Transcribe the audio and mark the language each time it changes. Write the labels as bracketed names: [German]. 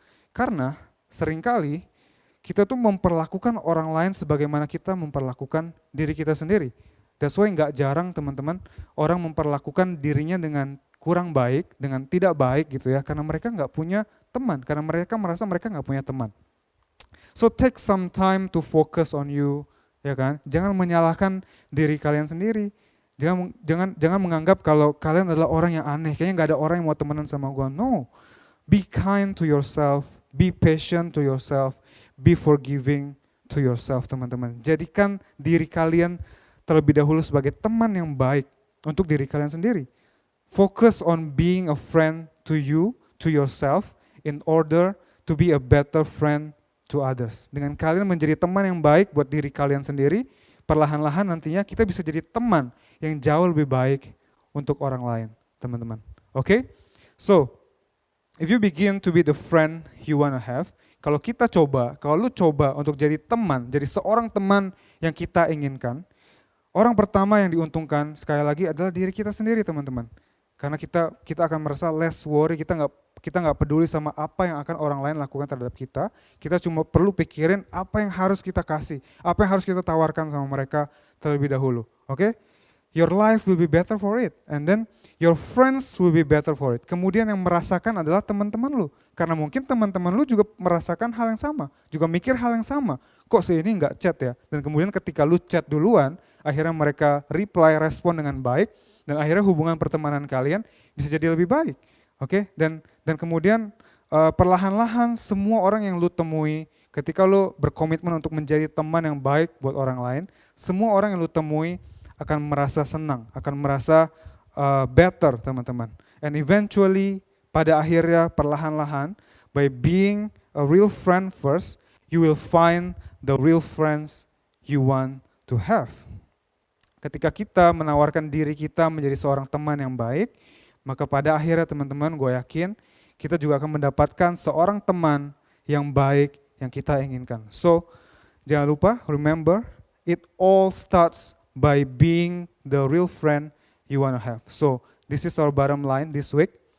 [Indonesian] Karena seringkali kita tuh memperlakukan orang lain sebagaimana kita memperlakukan diri kita sendiri. That's why gak jarang teman-teman orang memperlakukan dirinya dengan kurang baik, dengan tidak baik gitu ya. Karena mereka gak punya teman, karena mereka merasa mereka gak punya teman. [English] So take some time to focus on you, ya kan? [Indonesian] Jangan menyalahkan diri kalian sendiri. Jangan menganggap kalau kalian adalah orang yang aneh, kayaknya gak ada orang yang mau temenan sama gue. [English] No, be kind to yourself, be patient to yourself, be forgiving to yourself teman-teman. [Indonesian] Jadikan diri kalian terlebih dahulu sebagai teman yang baik untuk diri kalian sendiri. [English] Focus on being a friend to you, to yourself, in order to be a better friend to others. [Indonesian] Dengan kalian menjadi teman yang baik buat diri kalian sendiri, perlahan-lahan nantinya kita bisa jadi teman yang jauh lebih baik untuk orang lain, teman-teman. Oke? So, if you begin to be the friend you wanna have, kalau lu coba untuk jadi teman, jadi seorang teman yang kita inginkan, orang pertama yang diuntungkan sekali lagi adalah diri kita sendiri, teman-teman. Karena kita akan merasa less worry, kita nggak peduli sama apa yang akan orang lain lakukan terhadap kita. Kita cuma perlu pikirin apa yang harus kita kasih, apa yang harus kita tawarkan sama mereka terlebih dahulu. Oke? [English] Your life will be better for it, and then your friends will be better for it. [Indonesian] Kemudian yang merasakan adalah teman-teman lu, karena mungkin teman-teman lu juga merasakan hal yang sama, juga mikir hal yang sama. Kok si ini nggak chat ya? Dan kemudian ketika lu chat duluan, akhirnya mereka respon dengan baik. Dan akhirnya hubungan pertemanan kalian bisa jadi lebih baik, oke? Dan kemudian perlahan-lahan semua orang yang lu temui, ketika lu berkomitmen untuk menjadi teman yang baik buat orang lain, semua orang yang lu temui akan merasa senang, akan merasa better teman-teman. [English] And eventually pada akhirnya perlahan-lahan, by being a real friend first, you will find the real friends you want to to have. [Indonesian] Ketika kita menawarkan diri kita menjadi seorang teman yang baik, maka pada akhirnya teman-teman, gue yakin kita juga akan mendapatkan seorang teman yang baik yang kita inginkan. [English] So, jangan lupa, remember, it all starts by being the real friend you wanna have. So, this is our bottom line this week.